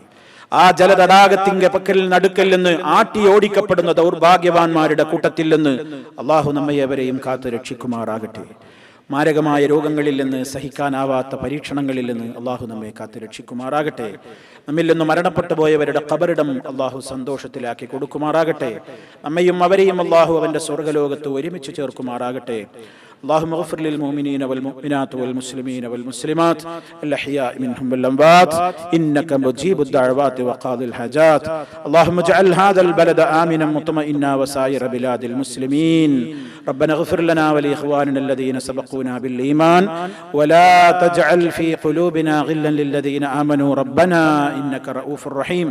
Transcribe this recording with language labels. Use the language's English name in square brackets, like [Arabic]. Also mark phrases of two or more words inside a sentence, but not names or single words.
[Malayalam] ആ ജലതടാകത്തിന്റെ പക്കൽ നടുക്കൽ നിന്ന് ആട്ടി ഓടിക്കപ്പെടുന്ന ദൗർഭാഗ്യവാന്മാരുടെ കൂട്ടത്തിൽ നിന്ന് അള്ളാഹു നമ്മയെവരെയും കാത്തു രക്ഷിക്കുമാറാകട്ടെ. മാരകമായ രോഗങ്ങളിൽ നിന്ന്, സഹിക്കാനാവാത്ത പരീക്ഷണങ്ങളിൽ നിന്ന് അള്ളാഹു നമ്മെ കാത്തു രക്ഷിക്കുമാറാകട്ടെ. നമ്മിൽ നിന്ന് മരണപ്പെട്ടു പോയവരുടെ ഖബറിടം അള്ളാഹു സന്തോഷത്തിലാക്കി കൊടുക്കുമാറാകട്ടെ. നമ്മയും അവരെയും അള്ളാഹു അവന്റെ സ്വർഗ്ഗലോകത്ത് ഒരുമിച്ച് ചേർക്കുമാറാകട്ടെ. [Arabic] اللهم اغفر للمؤمنين والمؤمنات والمسلمين والمسلمات الأحياء منهم والأموات إنك مجيب الدعوات وقاضي الحاجات. اللهم اجعل هذا البلد آمنا مطمئنا وسائر بلاد المسلمين. ربنا اغفر لنا ولإخواننا الذين سبقونا بالإيمان ولا تجعل في قلوبنا غلا للذين آمنوا ربنا إنك رؤوف رحيم.